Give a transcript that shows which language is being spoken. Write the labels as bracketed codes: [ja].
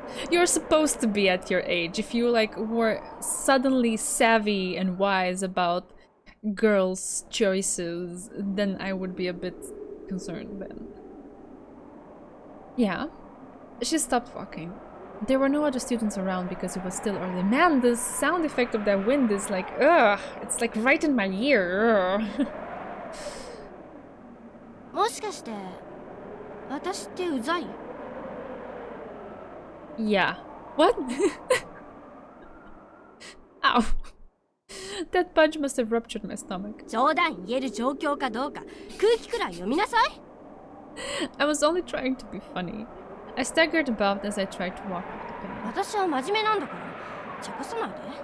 [en] You're supposed to be at your age. If you like were suddenly savvy and wise about girls' choices, then I would be a bit concerned then. Yeah. She stopped walking. There were no other students around because it was still early. Man, the sound effect of that wind is like, ugh, it's like right in my ear. [ja] もしかして私ってうざい？ [en] Yeah. What? Ow. That punch must have ruptured my stomach. [ja] 冗談言える状況かどうか空気くらい読みなさい。 [en] I was only trying to be funny. I staggered about as I tried to walk off the pain. [ja] 私は真面目なんだから茶化さないで。